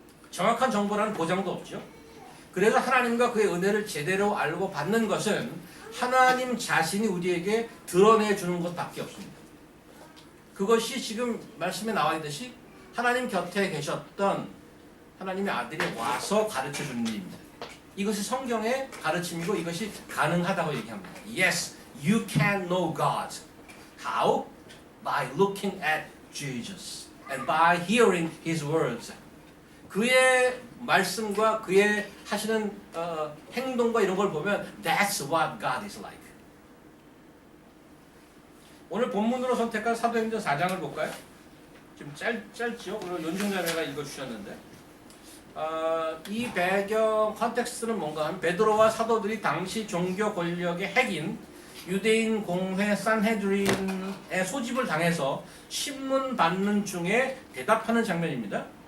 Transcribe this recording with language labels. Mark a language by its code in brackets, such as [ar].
[ko] 정확한 정보라는 보장도 없죠. 그래서 하나님과 그의 은혜를 제대로 알고 받는 것은 하나님 자신이 우리에게 드러내 주는 것밖에 없습니다. 그것이 지금 말씀에 나와 있듯이 하나님 곁에 계셨던 하나님의 아들이 와서 가르쳐 주는 일입니다. 이것이 성경의 가르침이고 이것이 가능하다고 얘기합니다. [en] Yes, you can know God. How? By looking at Jesus and by hearing His words. [ko] 그의 말씀과 그의 하시는 행동과 이런 걸 보면 [en] That's what God is like. [ko] 오늘 본문으로 선택한 사도행전 4장을 볼까요? 좀 짧지요? 오늘 연중자매가 읽어주셨는데 이 배경 컨텍스트는 뭔가 하면 베드로와 사도들이 당시 종교 권력의 핵인 유대인 공회 산헤드린의 소집을 당해서 신문 받는 중에 대답하는 장면입니다.